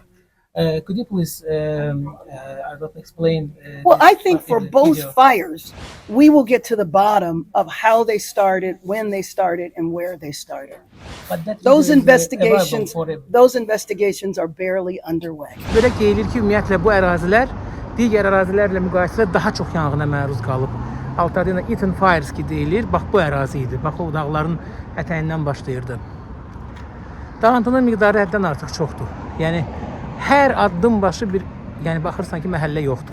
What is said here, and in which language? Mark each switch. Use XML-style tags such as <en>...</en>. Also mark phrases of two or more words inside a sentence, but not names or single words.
<en>Could you please explain? Well, I think for both fires, we will get to the bottom of how they started, when they started, and where they started. Those investigations are barely underway.</en> <az>Belə deyilir ki, ümumiyyətlə bu ərazilər digər ərazilərlə müqayisədə daha çox yanğına məruz qalıb. Altadena Eaton Fires ki deyilir, bax bu ərazi idi. Bax o dağların ətəyindən başlayırdı. Dağıntının miqdarı həddən artıq çoxdur. Yəni hər addım başı bir, yəni baxırsan ki, məhəllə yoxdur.</az>